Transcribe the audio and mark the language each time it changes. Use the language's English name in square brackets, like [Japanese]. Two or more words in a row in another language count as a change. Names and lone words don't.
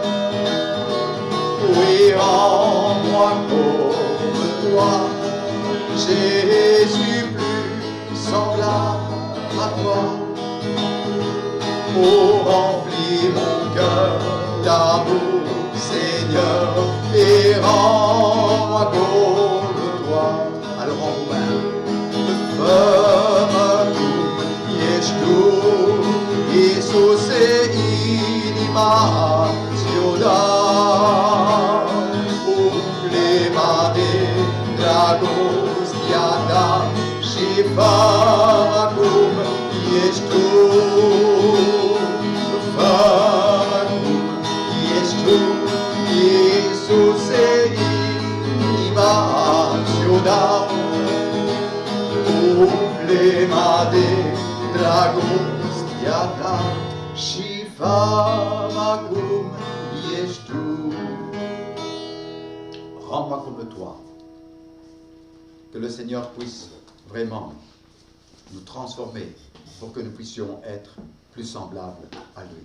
[French] Oui, rends-moi comme toi, Jésus plus semblable à toi. Oh, remplis mon cœur d'amour, Seigneur, et rends-moi comme toi. Alors en roumain, [Romanian] fă-mă cum ești tu, Iisuse, inima ți-o dau. Umple-mă de dragostea ta și fă-mă cum ești tu. Fă-mă cum ești tu, Iisuse, inima ți-o dau. Umple-mă de dragostea ta și fă-mă cum ești tu. [French] Rends-moi comme toi. Que le Seigneur puisse vraiment nous transformer pour que nous puissions être plus semblables à lui.